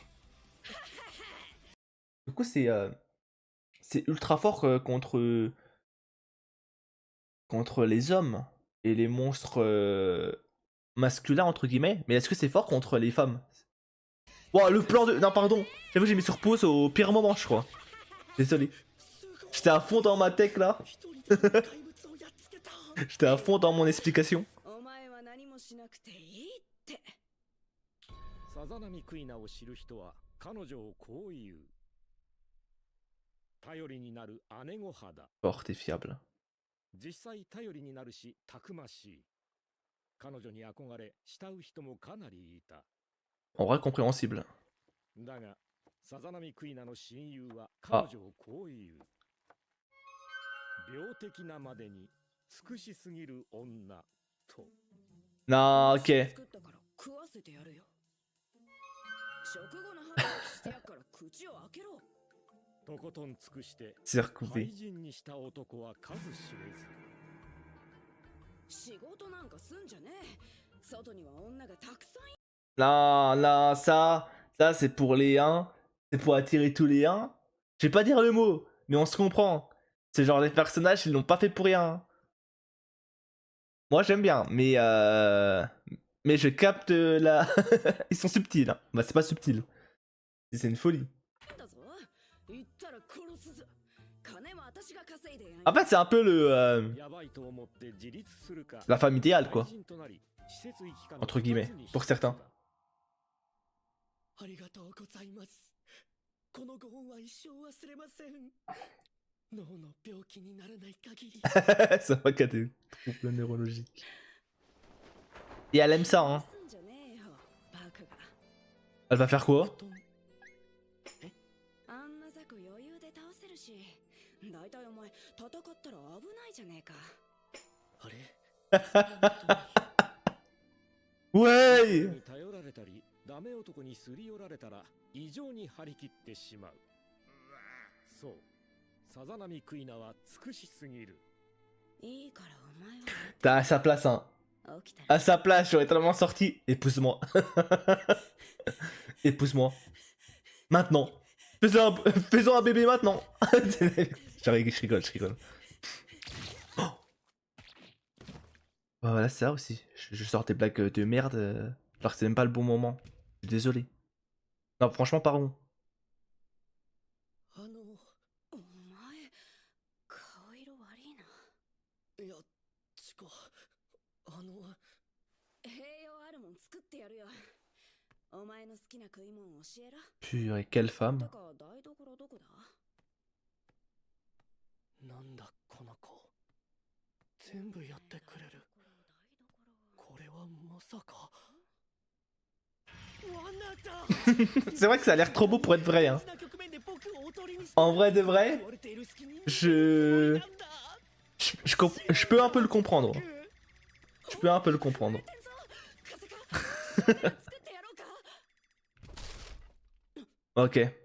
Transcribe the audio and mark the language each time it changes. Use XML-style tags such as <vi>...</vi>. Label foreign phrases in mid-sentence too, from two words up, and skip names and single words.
<fr>Du coup, c'est ultra fort contre les hommes et les monstres masculins, entre guillemets. Mais est-ce que c'est fort contre les femmes? Wow, le plan de... Non, pardon. J'avoue, j'ai mis sur pause au pire moment, je crois. Désolé. J'étais à fond dans ma tech, là.</fr> <ja>一人で怪物をやっつけた。</ja> <fr>J'étais à fond dans mon explication.</fr> <ja>お前は何もしなくていいってさざ波クイナを知る人は彼女をこう言う頼りになる姉御肌</ja> <fr>Forte et fiable.</fr> <ja>実際頼りになるしたくましい彼女に憧れ慕う人もかなりいた</ja> <fr>En vrai, compréhensible.</fr> <ja>だがさざ波クイナの親友は彼女をこう言う病的なまでに尽くしすぎる女と</ja> <fr>Non, ok.</fr> <ja>作ったから食わせてやるよ食後の話してやっから口を開けろとことん尽くして廃 Circouvé. 人にした男は数知れず仕事なんかすんじゃねえ外には女がたくさんい</ja> <fr>Non, non, ça c'est pour les 1. C'est pour attirer tous les 1. Je vais pas dire le mot, mais on se comprend. C'est genre les personnages, ils l'ont pas fait pour rien. Moi j'aime bien, mais je capte la... Ils sont subtils, hein. Bah c'est pas subtil. C'est une folie.</fr> <ja>だぞ言ったら殺すぞ金も私が稼いでやる</ja> <fr>En fait c'est un peu le...</fr> <ja>やばいと思って自立するか</ja> <fr>la femme idéale, quoi.</fr> <ja>廃人となり施設行きかの</ja> <fr>Entre guillemets,</fr> <ja>二つに</ja> <fr>pour certains.</fr> <ja>ありがとうございます。このご恩は一生忘れません。脳の病気にならない限り。</ja> <fr>Ça va qu'à des troubles neurologiques. Et elle aime ça, hein.</fr> <ja>すんじゃねえよバカが</ja> <fr>Elle va faire quoi?</fr> <ja>あんなザク余裕で倒せるしだいたいお前戦ったら危ないじゃねえかあれ</ja> <fr>Ouais!</fr> <ja>に頼られたりダメ男にすり寄られたら異常に張り切ってしまうそうさざ波クイナは尽くしすぎるいいからお前</ja> <fr>T'as à sa place, hein. は起きたら À sa place, j'aurais tellement sorti. Épouse-moi. Épouse-moi. Maintenant. Faisons un bébé maintenant. Je rigole. Oh. Voilà, c'est ça aussi. Je sors des blagues de merde. Alors que c'est même pas le bon moment. Je suis désolé. Non, franchement, pardon.</fr> <ja>あの、お前顔色悪いないや、ちか、栄養あるもん作ってやるよお前の好きな食い物教えろ</ja> <fr>Purée, quelle</fr> <ja>て</ja> <fr>femme.</fr> <ja>か台所どこだなんだこの子。全全部やってくれる。これはまさか。</ja> <fr>C'est vrai que ça a l'air trop beau pour être vrai. Hein. En vrai de vrai, je peux un peu le comprendre. Je peux un peu le comprendre. Ok.</fr>